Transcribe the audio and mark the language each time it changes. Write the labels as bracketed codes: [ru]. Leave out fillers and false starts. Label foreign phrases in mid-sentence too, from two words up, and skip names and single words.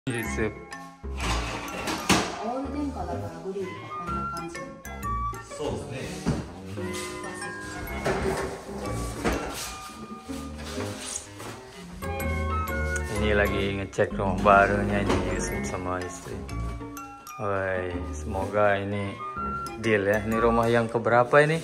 [ja] いいです。オール電化だからグリルがこんな感じ。そうですね。 [id] Ini lagi ngecek rumah barunya ini Yusuf sama istri. Woi, semoga ini deal ya. Ini rumah yang keberapa ini?